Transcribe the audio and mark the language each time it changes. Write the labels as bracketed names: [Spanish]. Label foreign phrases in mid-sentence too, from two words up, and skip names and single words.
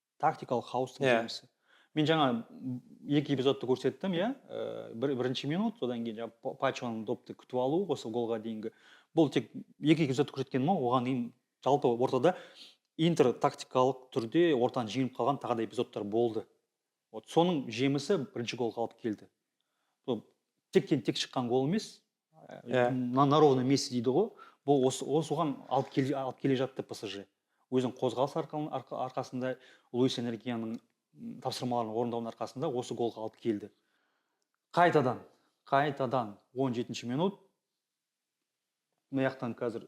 [Kazakh] Мен жаңа екі эпизодты көрсеттім, бірінші минут, содан кейін Пачоның допты күтіп алу, осы голға дейінгі. бұл тек екі эпизодты көрсеткенім ау, оған дейін жалпы ортада Интер тактикалық түрде ортаны жеңіп қалған тағы да эпизодтар болды. Вот соның жемісі бірінші голға алып келді. Бұл тектен тек шыққан гол емес, [Russian] на ровном месте дейді ғой. [Kazakh] Бұл осыған алып келе жатты ПСЖ. Өзінің қозғалыс арқасында, Луис Энрикенің тапсырмаларын орындауының арқасында осы голға алып келді. Қайтадан 17-ші минут. Маяқтан қазір